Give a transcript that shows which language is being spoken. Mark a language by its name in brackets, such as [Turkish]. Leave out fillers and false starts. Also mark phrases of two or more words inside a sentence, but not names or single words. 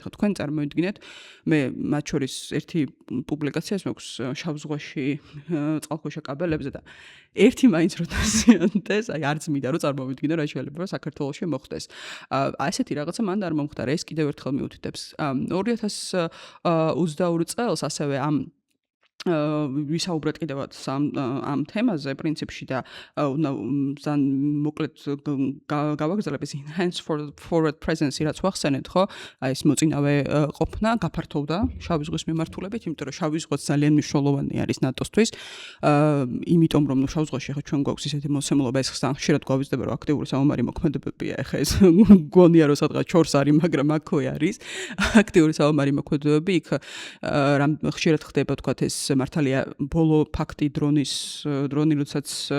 [Georgian] ხო, თქვენ წარმოიდგინეთ, მე მათ შორის ერთი პუბლიკაციას მაქვს შავ ზღვაში წყალქვეშა კაბელებზე და ერთი მაინც რო დაზიანდეს, აი არც მინდა რომ წარმოვიდგინო რა შეიძლება საქართველოში მოხდეს. ასეთი რაღაცა მანდ არ მომხდარა, ეს კიდევ ერთხელ მიუთითებს 2022 წელს ასევე ამ ვისაუბრეთ კიდევაც ამ თემაზე პრინციპში და ძალიან მოკლედ გავაგზავნებ ეს [English] enhanced forward presence [Georgian] რაც ვახსენეთ, ხო? აი ეს მოწინავე ყოფნა გაფართოვდა შავი ზღვის მიმართულებით, იმიტომ რომ შავი ზღვაც ძალიან მნიშვნელოვანი არის ნატოსთვის. იმიტომ რომ შავ ზღვაში ახლა ჩვენ გვაქვს ისეთი მოსემულობა, ეს ხშირად გვავიზდება რომ აქტიური საომარი მოქმედებებია, ახლა ეს გონია რომ სადღაც ჩორს არის, მაგრამ აქვე არის აქტიური საომარი მოქმედებები, იქ რამ ხშირად ხდება თქვათ ეს მართალია ბოლო ფაქტი დრონი როდესაც